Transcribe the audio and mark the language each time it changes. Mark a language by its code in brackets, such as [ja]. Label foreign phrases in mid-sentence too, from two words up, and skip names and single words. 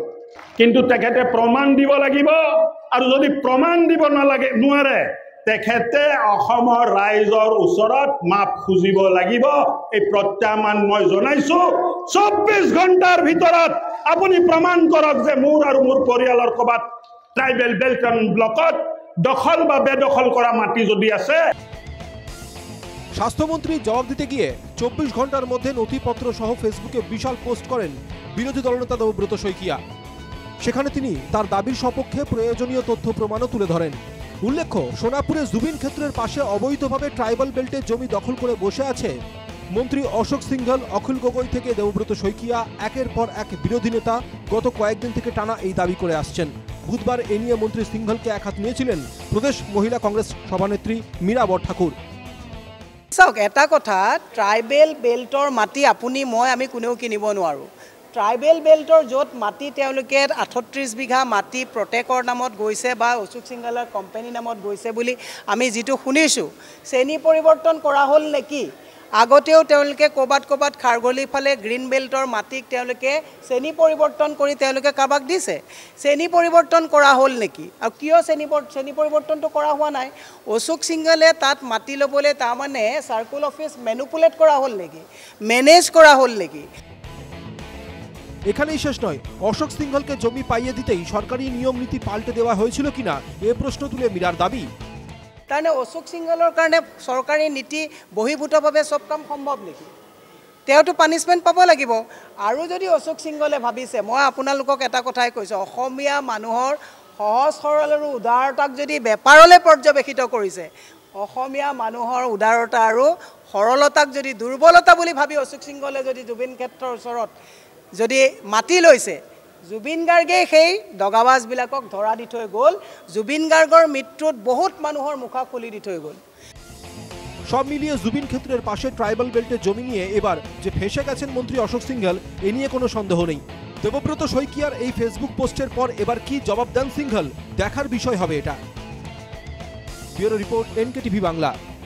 [as] কিন্তু তেখেতে প্ৰমাণ দিব লাগিব, আৰু যদি প্ৰমাণ দিব নোৱাৰে তেখেতে অসমৰ ৰাইজৰ ওচৰত মাপ খুজিব লাগিব। এই প্ৰত্যাহ্বান মই জনাইছো। 24 ঘণ্টাৰ ভিতৰত আপুনি প্ৰমাণ কৰক যে মোৰ আৰু মোৰ পৰিয়ালৰ ক'বাত [en] tribal belt and blockত [as] দখল বা বেদখল কৰা মাটি যদি আছে। [bn] স্বাস্থ্যমন্ত্রী জবাব দিতে গিয়ে 24 ঘন্টার মধ্যে নথিপত্র সহ ফেসবুকে বিশাল পোস্ট করেন বিরোধী দলনেতা দেবব্রত শইকীয়া। সেখানে তিনি তার দাবির সপক্ষে প্রয়োজনীয় তথ্য প্রমাণও তুলে ধরেন। উল্লেখ্য, সোনাপুরে জুবিন ক্ষেত্রের পাশে অবৈধভাবে [en] tribal beltের [bn] জমি দখল করে বসে আছে মন্ত্রী অশোক সিংঘল, অখিল গগৈ থেকে দেবব্রত শইকীয়া, একের পর এক বিরোধী নেতা গত কয়েকদিন থেকে টানা এই দাবি করে আসছেন। বুধবার এ নিয়ে মন্ত্রী সিংঘলকে একহাত নিয়েছিলেন প্রদেশ মহিলা কংগ্রেস সভানেত্রী মীরা বরঠাকুর। [as] চাওক, এটা কথা, [en] tribal beltৰ [as] মাটি আপুনি মই আমি কোনেও কিনিব নোৱাৰোঁ। [en] tribal beltৰ [as] য'ত মাটি তেওঁলোকে 38 বিঘা মাটি প্ৰটেকৰ নামত গৈছে বা অশোক সিংঘলৰ কোম্পানীৰ নামত গৈছে বুলি আমি যিটো শুনিছোঁ, শ্ৰেণী পৰিৱৰ্তন কৰা হ'ল নেকি? আগতেও তেওঁলোকে ক'ৰবাত খাৰগলি ফালে [en] green beltৰ [as] মাটিক তেওঁলোকে শ্ৰেণী পৰিৱৰ্তন কৰি তেওঁলোকে কাৰোবাক দিছে। শ্ৰেণী পৰিৱৰ্তন কৰা হ'ল নেকি? আৰু কিয় শ্ৰেণী পৰিৱৰ্তনটো কৰা হোৱা নাই? অশোক সিংঘলে তাত মাটি ল'বলৈ তাৰমানে [en] circle office manipulate [as] কৰা হ'ল নেকি? মেনেজ কৰা হ'ল নেকি? [bn] এখানেই শেষ নয়, অশোক সিংঘলকে জমি পাইয়ে দিতেই সরকারি নিয়ম নীতি পাল্টে দেওয়া হয়েছিল কিনা এ প্রশ্ন তুলে মীরার দাবি। [as] তাৰমানে অশোক সিংঘলৰ কাৰণে চৰকাৰী নীতি বহিৰ্ভূতভাৱে চব কাম সম্ভৱ নেকি? তেওঁতো পানিছমেণ্ট পাব লাগিব। আৰু যদি অশোক সিংঘলে ভাবিছে, মই আপোনালোকক এটা কথাই কৈছোঁ, অসমীয়া মানুহৰ সহজ সৰল আৰু উদাৰতাক যদি বেপাৰলৈ পৰ্যবেক্ষিত কৰিছে, অসমীয়া মানুহৰ উদাৰতা আৰু সৰলতাক যদি দুৰ্বলতা বুলি ভাবি অশোক সিংঘলে যদি জুবিন ক্ষেত্ৰৰ ওচৰত যদি মাটি লৈছে, জুবিন গাৰ্গে সেই দগাবাজবিলাকক ধৰা দি থৈ গ'ল। জুবিন গাৰ্গৰ মৃত্যুত বহুত মানুহৰ মুখা খুলি দি থৈ গ'ল। [bn] সব মিলিয়ে জুবিন ক্ষেত্রের পাশে [en] tribal beltের [bn] জমি নিয়ে এবার যে ফেসে গেছেন মন্ত্রী অশোক সিংঘল, এ নিয়ে কোনো সন্দেহ নেই। দেবব্রত শইকীয়ার এই ফেসবুক পোস্টের পর এবার কি জবাব দেন সিংঘল, দেখার বিষয় হবে এটা। [en] bureau report, [bn] NKTV বাংলা।